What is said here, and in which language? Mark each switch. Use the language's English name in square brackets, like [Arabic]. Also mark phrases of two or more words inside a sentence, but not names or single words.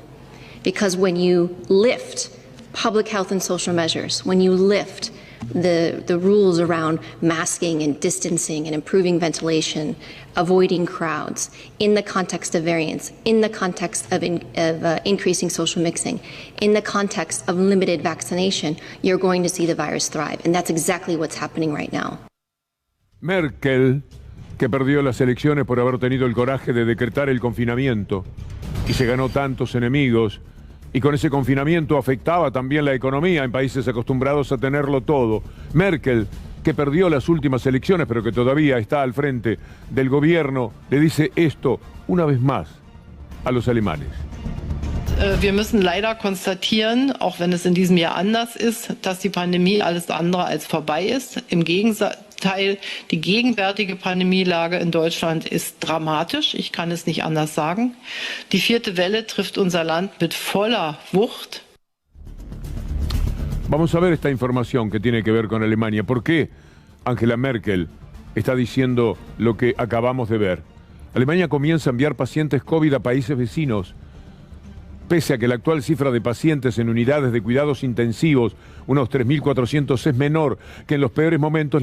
[English] Because when you lift public health and social measures, when you lift the rules around masking and distancing and improving ventilation, avoiding crowds, in the context of variants, in the context of increasing social mixing, in the context of limited vaccination, you're going to see the virus thrive. And that's exactly what's happening right now. [Spanish] Merkel, que perdió las elecciones por haber tenido el coraje de decretar el confinamiento y se ganó tantos enemigos, y con ese confinamiento afectaba también la economía en países acostumbrados a tenerlo todo. Merkel, que perdió las últimas elecciones, pero que todavía está al frente del gobierno, le dice esto una vez más a los alemanes. [German] Wir müssen leider konstatieren, auch wenn es in diesem Jahr anders ist, dass die Pandemie alles andere als vorbei ist. Im Gegenteil, die gegenwärtige Pandemielage in Deutschland ist dramatisch. Ich kann es nicht anders sagen. Die 4. Welle trifft unser Land mit voller Wucht. [Spanish] Vamos a ver esta información que tiene que ver con Alemania. ¿Por qué Angela Merkel está diciendo lo que acabamos de ver? Alemania comienza a enviar pacientes COVID a países vecinos, pese a que la actual cifra de pacientes en unidades de cuidados intensivos, unos 3.400, es menor que en los peores momentos.